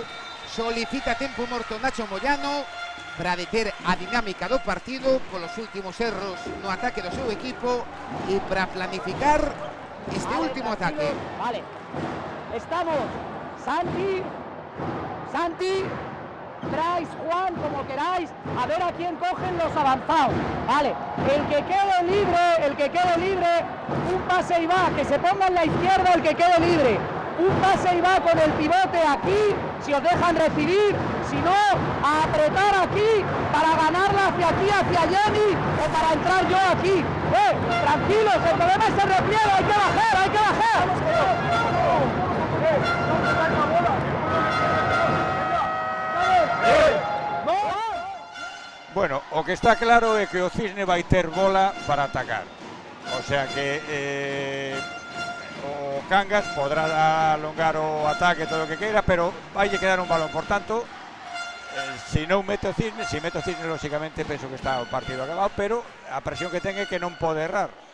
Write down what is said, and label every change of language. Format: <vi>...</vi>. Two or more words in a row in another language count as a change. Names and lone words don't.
<gl>Solicita tempo morto Nacho Moyano para deter a dinámica do partido polos últimos erros no ataque do seu equipo e para planificar este último ataque.</gl> <es>Vale, estamos Santi, Brais, Juan, como queráis, a ver a quién cogen los avanzados. Vale, el que quede libre, un pase y va, que se ponga en la izquierda el que quede libre. Un pase y va con el pivote aquí, si os dejan recibir, si no, a apretar aquí para ganarla hacia aquí, hacia Jenny, o para entrar yo aquí. Tranquilos, el problema es el repliegue, hay que bajar. Bueno,</es> <gl>o que está claro é que o Cisne vai ter bola para atacar.</gl> <es>O sea</es> <gl>que o Cangas podrá alongar o ataque todo o que queira, pero vai quedar un balón. Por tanto, se non mete o Cisne, lógicamente penso que está o partido acabado, pero a presión que ten é que non pode errar.</gl>